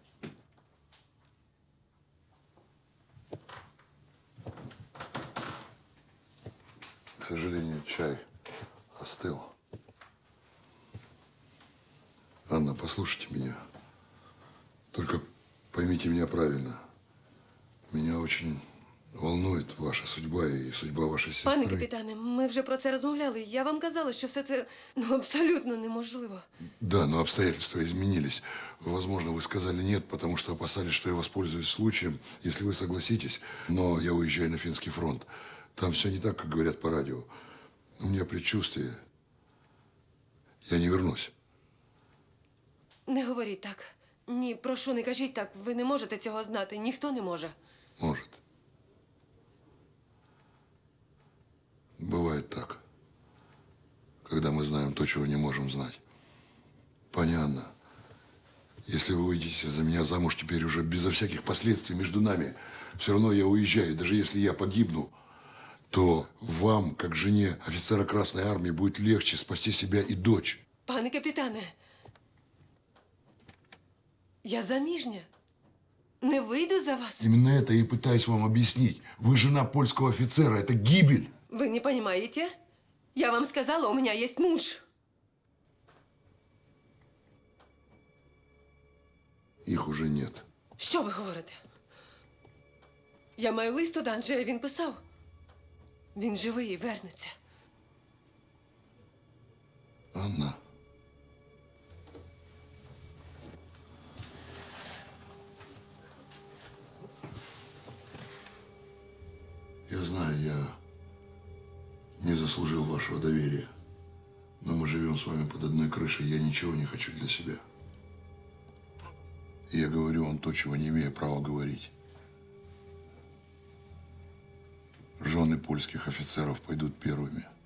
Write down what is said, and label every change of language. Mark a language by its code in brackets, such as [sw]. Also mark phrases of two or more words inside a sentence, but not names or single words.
[ru] К сожалению, чай остыл. Анна, послушайте меня. Только поймите меня правильно. Меня очень волнует ваша судьба и судьба вашей сестры. [uk] Пане капітане, ми вже про це розмовляли. Я вам казала, що все це абсолютно неможливо. [ru] Да, но обстоятельства изменились. Возможно, вы сказали нет, потому что опасались, что я воспользуюсь случаем, если вы согласитесь. Но я уезжаю на Финский фронт. Там все не так, как говорят по радио. У меня предчувствие. Я не вернусь. [uk] Не говоріть так. Ні, прошу, не кажіть так. Ви не можете цього знати. Ніхто не може. [ru] Может. Бывает так. Когда мы знаем то, чего не можем знать. Понятно. Если вы выйдете за меня замуж теперь уже безо всяких последствий между нами, все равно я уезжаю. Даже если я погибну, то вам, как жене офицера Красной Армии, будет легче спасти себя и дочь. [uk] Пане капітане, я заміжня. Не вийду за вас. [ru] Именно это я и пытаюсь вам объяснить. Вы жена польского офицера. Это гибель. Вы не понимаете? Я вам сказала, у меня есть муж. Их уже нет. [uk] Що ви говорите? Я маю лист від Анджея, він писав. Він живий і вернеться. [ru] Анна. Я знаю, я не заслужил вашего доверия. Но мы живем с вами под одной крышей, я ничего не хочу для себя. И я говорю вам то, чего не имею права говорить. Жены польских офицеров пойдут первыми.